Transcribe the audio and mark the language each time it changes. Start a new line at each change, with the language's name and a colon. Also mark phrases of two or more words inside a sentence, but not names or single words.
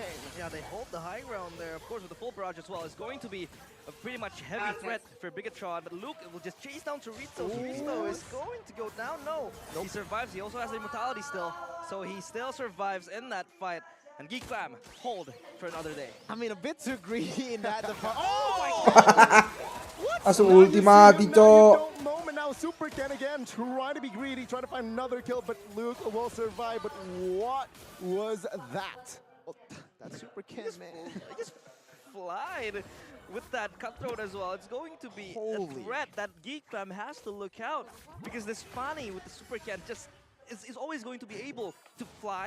English: Yeah, they hold the high ground there, of course, with the full barrage as well. It's going to be a pretty much heavy threat for Bigatron, but Luke will just chase down Cerezo. Cerezo is going to go down. No. Nope. He survives. He also has the immortality still, so he still survives in that fight. And Geek Fam hold for another day. I mean, a bit too greedy in that. Oh my god! What?
Indonesian: Langsung ulti mati, cok.
English: Moment now, Super Ken again, trying to be greedy, trying to find another kill, but Luke will survive. But what was that? Well, that's Super Ken, man. I just flied with that cutthroat as well. It's going to be a threat that Geek Fam has to look out, because this Fanny with the Super Ken just is always going to be able to fly.